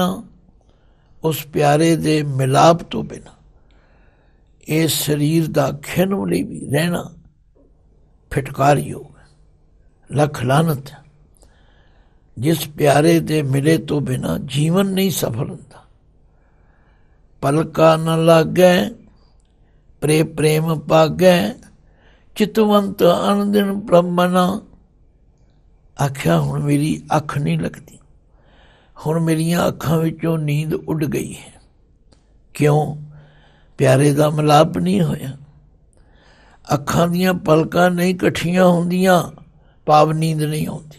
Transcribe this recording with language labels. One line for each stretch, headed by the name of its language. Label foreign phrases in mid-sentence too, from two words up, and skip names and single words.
Punjabi: ਉਸ ਪਿਆਰੇ ਦੇ ਮਿਲਾਪ ਤੋ ਬਿਨਾ ਇਸ ਸਰੀਰ ਕਾ ਖਿਨ ਲਿਏ ਭੀ ਰਹਿਣਾ ਫਿਟਕਾਰ ਜੋਗ, ਲੱਖ ਲਾਨਤ। ਜਿਸ ਪਿਆਰੇ ਦੇ ਮਿਲੇ ਤੋ ਬਿਨਾ ਜੀਵਨ ਨਹੀਂ ਸਫਲ ਹੋਤਾ। ਪਲਕਾ ਨ ਲਾਗੈ ਪ੍ਰੇ ਪ੍ਰੇਮ ਪਾਗੈ, ਚਿਤਵੰਤ ਅਨਦਿਨ ਬ੍ਰਹਮਨਾ। ਆਖਿਆ ਹੁਣ ਮੇਰੀ ਅੱਖ ਨਹੀਂ ਲਗਤੀ, ਹੁਣ ਮੇਰੀਆ ਅੱਖਾਂ ਵਿਚੋਂ ਨੀਂਦ ਉੱਡ ਗਈ ਹੈ। क्यों? ਪਿਆਰੇ ਕਾ ਮਿਲਾਪ ਨਹੀਂ ਹੋਇਆ। ਅੱਖਾਂ ਦੀਆਂ ਪਲਕਾਂ ਨਹੀਂ ਕੱਠੀਆਂ ਹੋਂਦੀਆਂ, ਭਾਵ ਨੀਂਦ ਨਹੀਂ ਆਉਂਦੀ।